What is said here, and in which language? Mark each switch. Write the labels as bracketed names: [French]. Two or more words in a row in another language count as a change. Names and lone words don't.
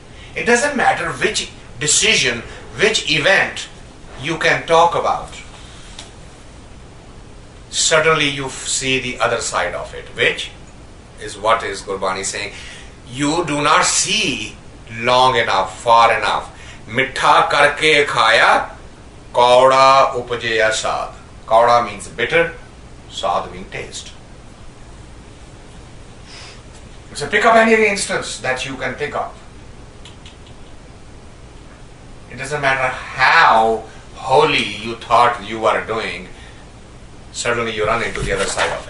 [English] It doesn't matter which decision, which event you can talk about. Suddenly you see the other side of it, which is what is Gurbani saying. You do not see long enough, far enough. [Punjabi] ਮਿੱਠਾ ਕਰਕੇ ਖਾਇਆ, ਕਉੜਾ ਉਪਜਿਆ ਸਾਦੁ. [English] Kauda means bitter, sad means taste. So pick up any instance that you can pick up. It doesn't matter how holy you thought you were doing, suddenly you run into the other side of it.